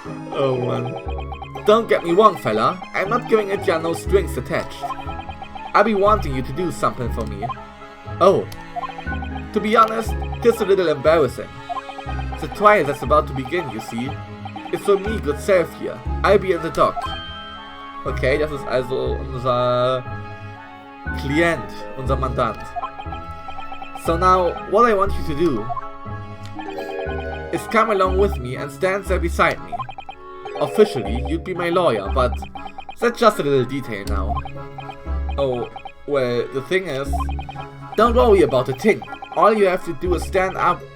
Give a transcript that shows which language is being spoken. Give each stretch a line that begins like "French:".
English: Oh man. Don't get me wrong, fella. I'm not giving it ya no strings attached. I'll be wanting you to do something for me. Oh. To be honest, it's a little embarrassing. The trial that's about to begin, you see, is for me, good self here. I'll be in the dock.
German: Okay, das ist also unser Klient, unser Mandant.
English: So now, what I want you to do is come along with me and stand there beside me. Officially, you'd be my lawyer, but that's just a little detail now. Oh, well, the thing is, don't worry about a thing. All you have to do is stand up